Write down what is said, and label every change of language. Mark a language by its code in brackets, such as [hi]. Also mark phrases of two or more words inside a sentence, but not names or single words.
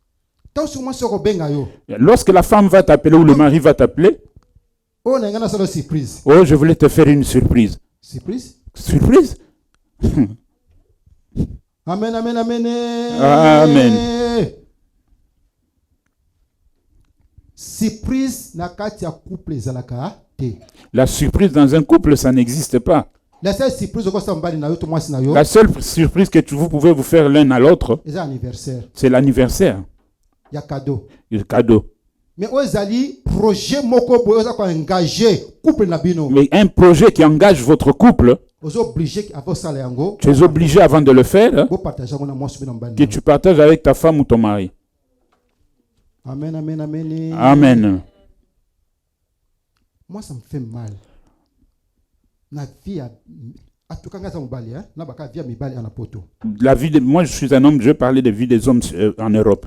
[fr] Lorsque la femme va t'appeler ou le mari va t'appeler, oh, je voulais te faire une surprise. Surprise? Amen, amen, amen. Amen. [ln] Surprise na kati ya couple ezalaka te. [fr] La surprise dans un couple, ça n'existe pas. La seule surprise que vous pouvez vous faire l'un à l'autre, c'est l'anniversaire. Il y a cadeau. Le cadeau. [ln] Mais ozali projet moko boyo za ko engager couple na bino. [fr] Mais un projet qui engage votre couple, tu es obligé avant de le faire que tu partages avec ta femme ou ton mari. Amen, amen, amen. Amen. Moi, ça me fait mal. Moi, je suis un homme, je parlais de vie des hommes en Europe.